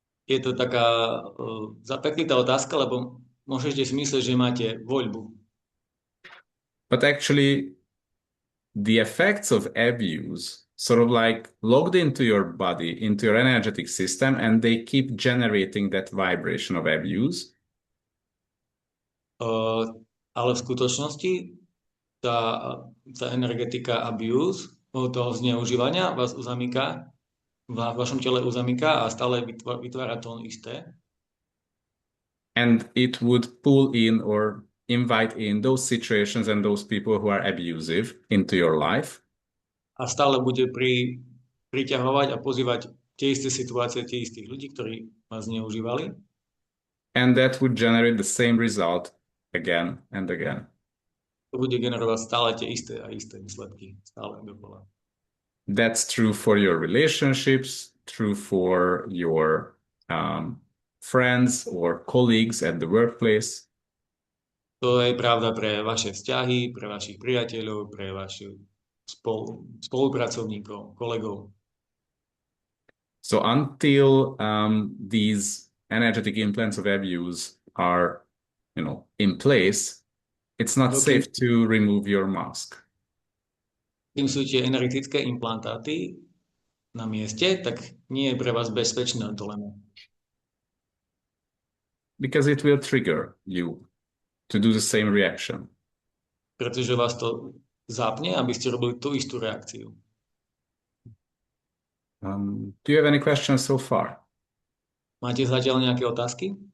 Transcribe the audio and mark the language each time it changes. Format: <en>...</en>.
<sk>Je to taká zapeklitá otázka, lebo môžete si myslieť, že máte voľbu.</sk> <en>But actually, the effects of abuse sort of like logged into your body, into your energetic system, and they keep generating that vibration of abuse.</en> <sk>Ale v skutočnosti tá energetika abuse, toho zneužívania vás uzamyká, v vašom tele uzamyká a stále vytvára to isté.</sk> <en>And it would pull in or invite in those situations and those people who are abusive into your life.</en> <sk>A stále bude priťahovať a pozývať tie isté situácie, tie istých ľudí, ktorí vás zneužívali.</sk> <en>And that would generate the same result again and again.</en> <sk>To bude generovať stále tie isté a isté výsledky, stále dokola.</sk> <en>That's true for your relationships, true for your friends or colleagues at the workplace.</en> <sk>To je pravda pre vaše vzťahy, pre vašich priateľov, pre vašich spolupracovníkov, kolegov.</sk> <en>So until these energetic implants of abuse are, in place, it's not safe to remove your mask.</en> <sk>Kým sú tie energetické implantáty na mieste, tak nie je pre vás bezpečné to len.</sk> <en>Because it will trigger you to do the same reaction.</en> <sk>Pretože vás to zapne, aby ste robili tú istú reakciu.</sk> <en>Do you have any questions so far?</en> <sk>Máte zatiaľ nejaké otázky?</sk>